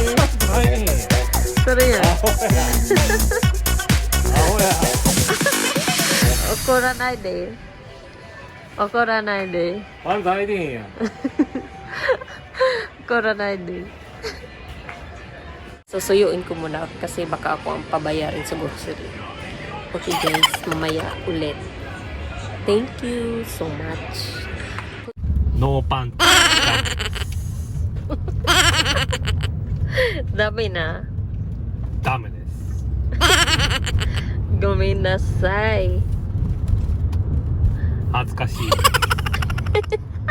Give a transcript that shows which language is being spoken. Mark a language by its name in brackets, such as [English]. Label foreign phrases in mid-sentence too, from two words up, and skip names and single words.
[Japanese] Serius.怒らないで。怒らないで。パンツ履いてへんやん。怒らないで. [Filipino] Susuyuin ko muna kasi baka ako ang pabayarin sa grocery. [English] Okay guys, [Filipino] mamaya ulit. [English] Thank you so much. No pants. [Filipino] Dami na. [Japanese] ダメです。 Gominasai. 恥ずかしい。